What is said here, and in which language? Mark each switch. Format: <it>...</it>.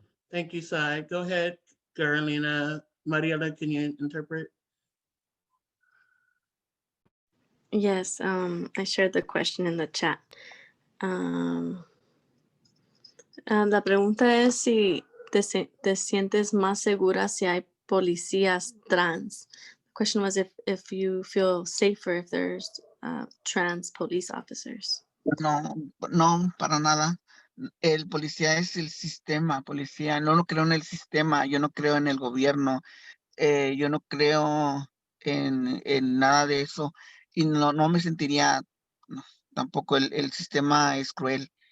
<en>Thank you, Sai. Go ahead, Carolina. Mariela, can you interpret? Yes, I shared the question in the chat.</en> <es>La pregunta es si te sientes más segura si hay policías trans.</es> <en>The question was if you feel safer if there's trans police officers.</en> <es>No, no, para nada. El policía es el sistema, policía. No lo creo en el sistema, yo no creo en el gobierno, yo no creo en nada de eso y no me sentiría, no, tampoco el sistema es cruel.</es>